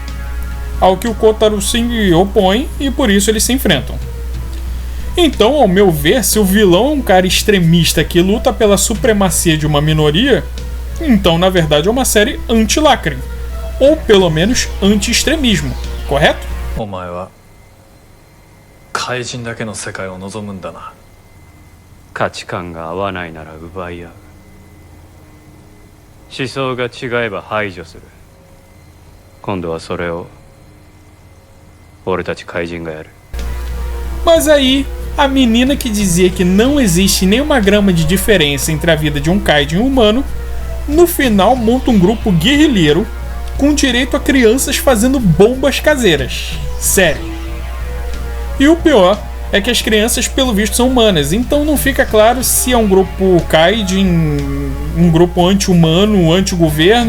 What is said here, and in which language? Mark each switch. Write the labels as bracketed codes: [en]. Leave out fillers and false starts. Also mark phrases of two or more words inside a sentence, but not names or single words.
[pt] Ao que o Kotaro se opõe e por isso eles se enfrentam. Então, ao meu ver, se o vilão é um cara extremista que luta pela supremacia de uma minoria, então na verdade é uma série anti-lacre. Ou pelo menos anti-extremismo, correto? [ja] お前は怪人だけの世界を望むんだな。価値観が合わないなら奪い合う。思想が違えば排除する。今度はそれを俺たち怪人がやる。 [pt] Mas aí, a menina que dizia que não existe nenhuma grama de diferença entre a vida de um Kaijin e um humano, no final monta um grupo guerrilheiro com direito a crianças fazendo bombas caseiras. Sério. E o pior é que as crianças, pelo visto, são humanas, então não fica claro se é um grupo Kaijin, um grupo anti-humano, anti-governo.